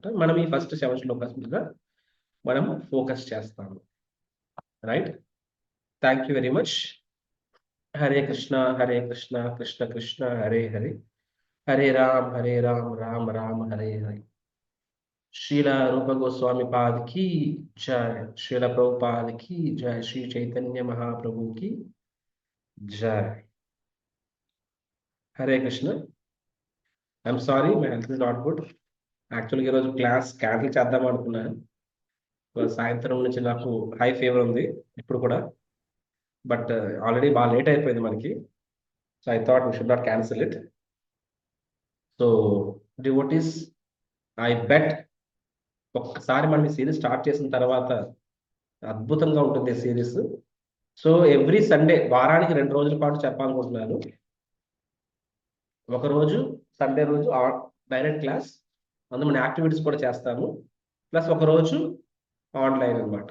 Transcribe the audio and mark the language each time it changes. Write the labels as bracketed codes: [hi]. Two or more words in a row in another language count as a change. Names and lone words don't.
[te] మనం ఈ ఫస్ట్ 7 శ్లోకాస్ మీద మనం ఫోకస్ చేస్తాము. [en] Right. Thank you very much. [sa] హరే కృష్ణ కృష్ణ కృష్ణ హరే హరే, హరే రామ్ రామ్ రామ్ హరే హరే. [hi] శ్రీల రూప గోస్వామి పాద్ की जय, శ్రీల ప్రభుపాద్ की जय, శ్రీ చైతన్య మహాప్రభు की जय. [en] హరే కృష్ణ. I'm sorry, my health is not good. [te] యాక్చువల్గా ఈరోజు [en] class cancel [te] చేద్దాం అనుకున్నాను. సాయంత్రం నుంచి నాకు [en] high fever [te] ఉంది ఇప్పుడు కూడా, [en] but already [te] బాగా లేట్ అయిపోయింది మనకి. [en] So I thought we should not cancel it. So devotees, I bet [te] ఒక్కసారి మనం ఈ [en] series start [te] చేసిన తర్వాత అద్భుతంగా ఉంటుంది ఈ సిరీస్. [en] So every Sunday, [te] వారానికి 2 రోజుల పాటు చెప్పాలనుకుంటున్నాను. ఒకరోజు సండే రోజు [en] direct class, [te] అందులో మన యాక్టివిటీస్ కూడా చేస్తాము, ప్లస్ ఒకరోజు ఆన్లైన్ అనమాట.